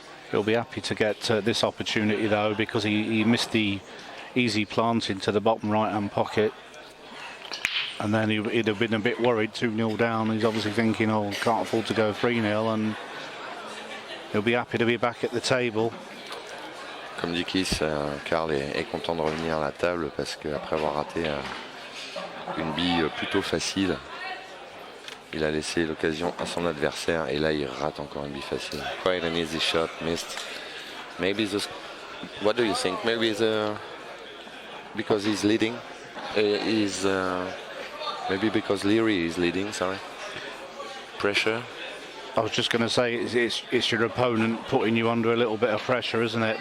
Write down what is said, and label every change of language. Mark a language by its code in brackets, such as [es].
[en] He'll be happy to get this opportunity though, because he missed the easy plant into the bottom right hand pocket, and then he'd have been a bit worried. 2-0 down. He's obviously thinking, oh, can't afford to go 3-0, and he'll be happy to be back at the table. [fr] Comme dit Keith, Carl est content de revenir à la table parce qu'après avoir raté une bille plutôt facile, il a laissé l'occasion à son adversaire, et là il rate encore une bille facile. [en] Quite an easy shot, missed. Maybe what do you think? Maybe because he's leading, maybe because Leary is leading. Sorry. Pressure. I was just going to say it's your opponent putting you under a little bit of pressure, isn't it?